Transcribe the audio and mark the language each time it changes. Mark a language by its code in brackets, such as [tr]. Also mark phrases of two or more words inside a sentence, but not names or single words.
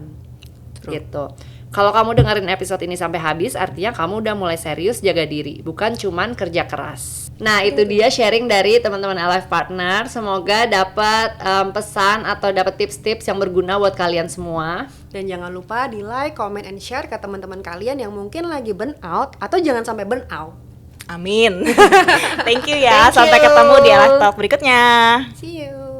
[id] Gitu. Kalau kamu dengerin episode ini sampai habis, artinya kamu udah mulai serius jaga diri, bukan cuman kerja keras. Nah, itu dia sharing dari teman-teman Alive Partner. Semoga dapat pesan atau dapat tips-tips yang berguna buat kalian semua. Dan jangan lupa di [en] like, comment, and share [id] ke teman-teman kalian yang mungkin lagi [en] burn out [id] atau jangan sampai [en] burn out. [id] Amin. [en] Thank you [id] ya. [en] Thank [id] Sampai [en] you. [id] ketemu di Alive Talk berikutnya. [en] See you.